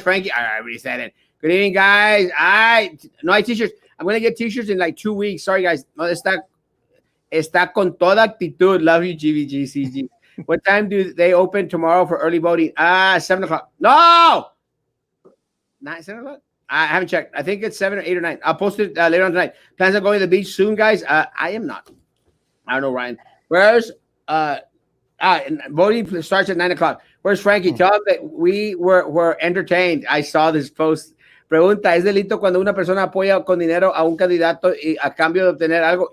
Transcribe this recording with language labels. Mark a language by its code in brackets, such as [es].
[en] Frankie, I already said it. Good evening, guys. [es] No hay [en] t-shirts. I'm going to get t-shirts in like 2 weeks. Sorry, guys. [es] No, está con toda actitud. [en] Love you, GVGCG. What time do they open tomorrow for early voting? 7 o'clock. No! 7 o'clock? I haven't checked. I think it's 7 or 8 or 9. I'll post it later on tonight. Plans on going to the beach soon, guys? I am not. I don't know, Ryan. Where's voting starts at 9 o'clock. Where's Frankie? Tell him that we were entertained. I saw this post. [es] Pregunta, ¿es delito cuando una persona apoya con dinero a un candidato y a cambio de obtener algo?